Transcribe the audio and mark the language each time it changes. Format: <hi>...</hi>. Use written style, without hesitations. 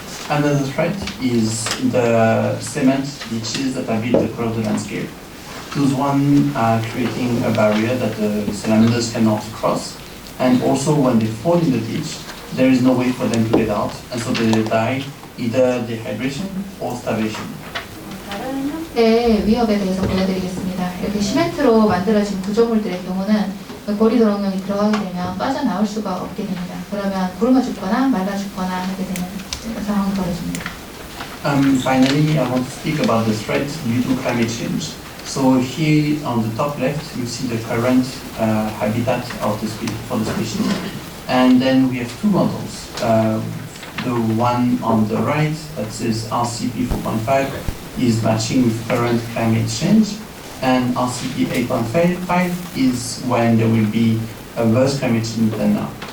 <en>Another threat is the cement ditches that are built across the landscape. Those one are creating a barrier that the salamanders cannot cross, and also when they fall in the ditch, there is no way for them to get out, and so they die either dehydration or starvation.</en> <ko>다른 형태의 위협에 대해서 보여드리겠습니다. 이렇게 시멘트로 만들어진 구조물들의 경우는 고리 도롱뇽이 들어가게 되면 빠져나올 수가 없게 됩니다. 그러면 굶어 죽거나 말라 죽거나 하게 되는 상황이 벌어집니다.</ko> <en>Finally, I want to speak about the threat due to climate change. So here on the top left, you see the current habitat of for the species, and then we have two models. The one on the right that says RCP 4.5 is matching with current climate change, and RCP 8.5 is when there will be a worse climate change than now.</en>